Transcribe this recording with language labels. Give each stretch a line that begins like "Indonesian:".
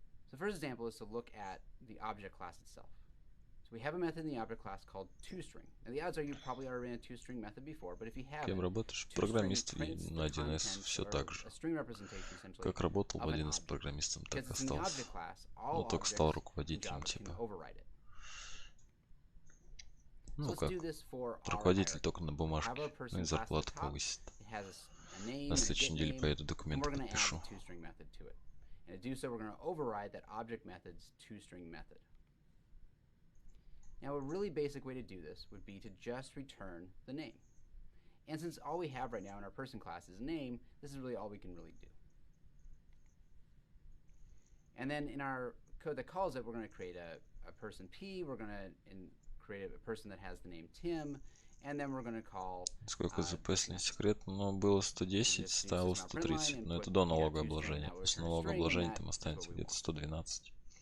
English: So the first example is to look at the object class itself. So we have a method in the object class called toString. And the odds are you probably already ran a toString method before, but if you haven't,
Russian: Кем работаешь? Программист и на 1С все так же. Как работал в 1С программистом, так и остался. Но только стал руководителем типа. Ну как, руководитель только на бумажке, ну и зарплату повысит. На следующей неделе поеду документы подпишу.
English: And to do so, we're going to override that object method's toString method. Now, a really basic way to do this would be to just return the name. And since all we have right now in our person class is a name, this is really all we can really do. And then in our code that calls it, we're going to create a person P, we're going to create a person that has the name Tim, and then we're going to call...
Russian: Сколько ЗП, если не секрет, но было 110, стало 130, но это до налогообложения. После налогообложения там останется где-то 112.